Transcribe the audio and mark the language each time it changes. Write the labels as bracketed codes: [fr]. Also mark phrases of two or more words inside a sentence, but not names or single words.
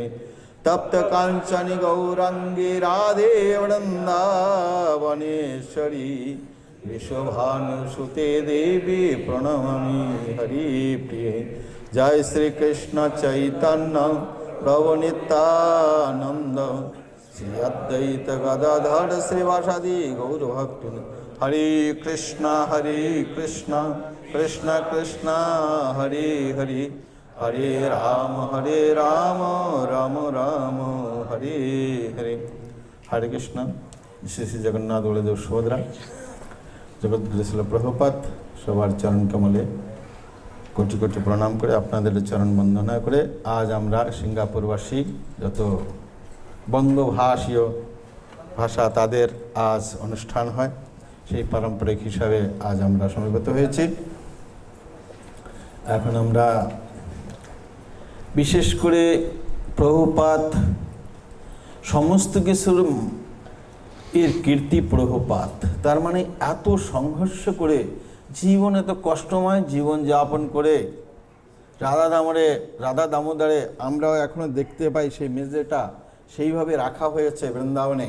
[sa] तप्त कांचनी गौरांगी राधे वृंदावनेश्वरी विश्वभानुसुते देवी प्रणमामि हरिप्रिये। जय श्री कृष्ण चैतन्य प्रभु नित्यानंद श्री अद्वैत गदाधर श्रीवासादि गौरभक्तवृंद। हरे कृष्ण कृष्ण कृष्ण हरे हरे हरे राम राम राम हरे हरे। हरे कृष्ण। [bn] শ্রী শ্রী জগন্নাথ বলদেব সুভদ্রা জগদ্গুরু শ্রীল প্রভুপাদ সবার চরণ কমলে কোটি কোটি প্রণাম করে আপনাদের চরণ বন্দনা করে আজ আমরা সিঙ্গাপুরবাসী যত বঙ্গভাষীয় ভাষা তাদের আজ অনুষ্ঠান হয় সেই পারম্পরিক হিসাবে আজ আমরা সমবেত হয়েছি। এখন আমরা বিশেষ করে প্রভুপাদ সমস্ত কিছুর এর কীর্তি প্রভুপাদ, তার মানে এত সংঘর্ষ করে জীবন এত কষ্টময় জীবন যাপন করে রাধা দামোদরে আমরাও এখনো দেখতে পাই সেই মেজেটা সেইভাবে রাখা হয়েছে বৃন্দাবনে।